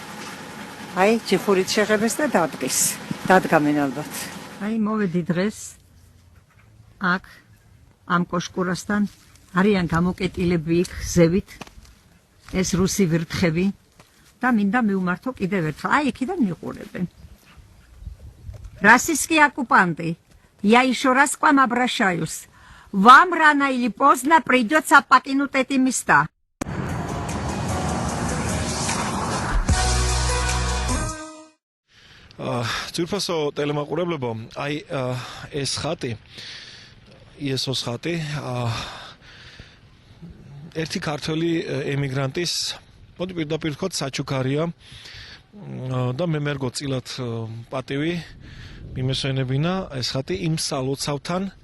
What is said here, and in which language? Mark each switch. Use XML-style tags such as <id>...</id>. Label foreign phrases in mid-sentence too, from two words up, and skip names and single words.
<ka>აი, ჯიფურით შეღებეს და დადგეს. დადგამენ ალბათ. აი, მოვედი დღეს აქ ამ კოშკურასთან არიან გამოკეტილები იქ ზევით. ეს რუსი ვირთხები და მინდა მივმართო კიდევ ერთხელ. აი, იქიდან მიყურებენ.</ka> <ru>Российские оккупанты. Я еще раз к вам обращаюсь. Вам рано или поздно придется покинуть эти места.</ru> <ka>Ძვირფასო ტელემაყურებლებო, აი ეს ხატი, იესოს ხატი, ერთი ქართველი ემიგრანტის, მოდი პირდაპირ ვთქვათ, საჩუქარია და მე მერგო წილად პატივი მიმესვენებინა ეს ხატი იმ სალოცავთან,</ka>